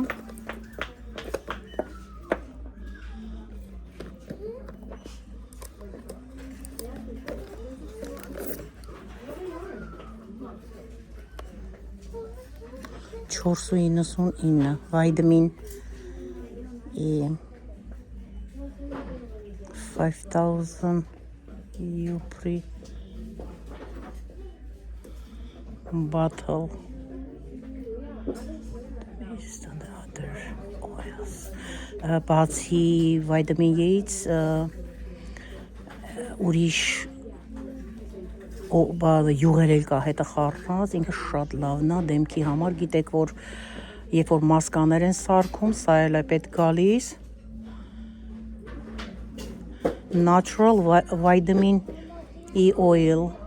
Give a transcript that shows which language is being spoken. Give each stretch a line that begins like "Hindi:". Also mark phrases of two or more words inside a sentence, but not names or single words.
English: $4.99 վիտամին E 5000 UPRI bottle. Based on the other oils.
Armenian: Բացի վիտամին E-ից ուրիշ յուղեր էլ կա հետը խառնած, ինքը շատ լավն է դեմքի համար, գիտեք որ երբ որ մասկաներ են սարքում, սա էլ է պետք գալիս։
English: Natural vitamin E oil։